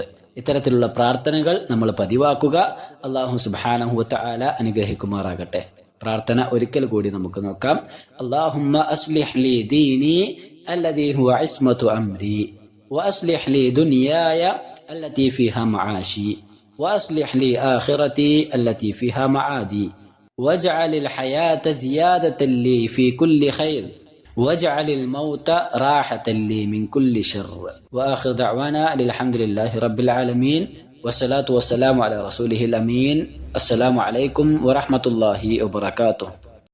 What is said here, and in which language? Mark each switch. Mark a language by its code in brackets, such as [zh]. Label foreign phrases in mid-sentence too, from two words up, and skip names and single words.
[ml] ഇത്തരത്തിലുള്ള പ്രാർത്ഥനകൾ നമ്മൾ പതിവാക്കുക. [ar] الله سبحانه وتعالى [ml] അനുഗ്രഹിക്കുമാറാകട്ടെ. പ്രാർത്ഥന ഒരിക്കൽ കൂടി നമുക്ക് നോക്കാം. [ar] اللهم أصلح لي ديني الذي هو عصمة أمري وأصلح لي دنياي التي فيها معاشي وأصلح لي آخرتي التي فيها معادي واجعل الحياة زيادة لي في كل خير واجعل الموت راحة لي من كل شر. وآخر دعوانا الحمد لله رب العالمين والصلاة والسلام على رسوله الأمين. السلام عليكم ورحمة الله وبركاته.